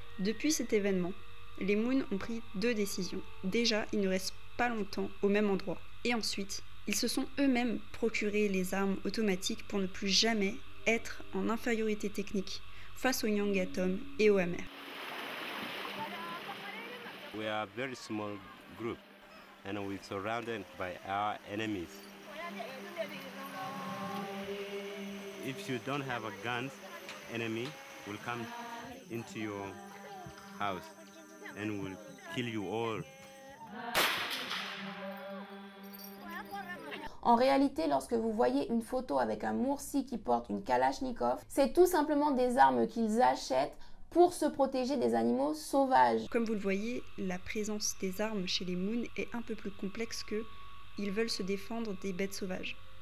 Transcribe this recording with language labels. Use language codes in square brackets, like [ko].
[fr] Depuis cet événement, les Mun ont pris 2 décisions. Déjà, ils ne restent pas longtemps au même endroit. Et ensuite, ils se sont eux-mêmes procuré les armes automatiques pour ne plus jamais être en infériorité technique face aux Nyangatom et aux Amer. [en] We are a very small group and we're surrounded by our enemies. If you don't have a gun, enemy will come into your house and will kill you all. [fr] En réalité, lorsque vous voyez une photo avec un Mursi qui porte une Kalachnikov, c'est tout simplement des armes qu'ils achètent pour se protéger des animaux sauvages. Comme vous le voyez, la présence des armes chez les Mun est un peu plus complexe que ils veulent se défendre des bêtes sauvages.